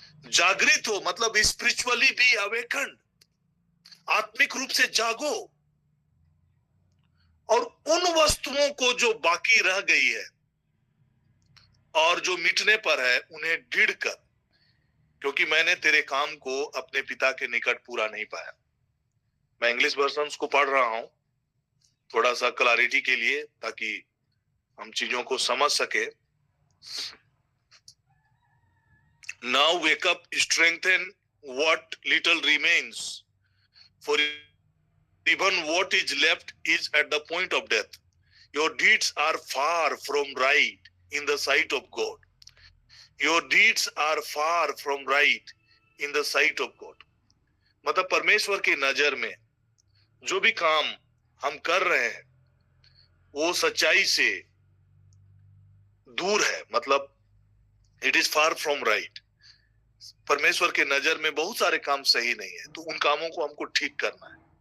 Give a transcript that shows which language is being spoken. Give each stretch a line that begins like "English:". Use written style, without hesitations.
Hindi: जागृत हो मतलब
English: spiritually be awakened,
Hindi: आत्मिक रूप से जागो और उन वस्तुओं को जो बाकी रह गई है और जो मिटने पर है उन्हें ढीढ़ कर, क्योंकि मैंने तेरे काम को अपने पिता के निकट पूरा नहीं पाया। मैं इंग्लिश वर्जन को पढ़ रहा हूं थोड़ा सा क्लैरिटी के लिए, ताकि हम चीजों को समझ सके।
English: Now wake up, strengthen what little remains, for even what is left is at the point of death. Your deeds are far from right in the sight of God. Your deeds are far from right in the sight of God.
Hindi: मतलब परमेश्वर की नजर में जो भी काम हम कर रहे हैं वो सच्चाई से दूर है, मतलब
English: It is far from right.
Hindi: परमेश्वर के नजर में बहुत सारे काम सही नहीं है, तो उन कामों को हमको ठीक करना है।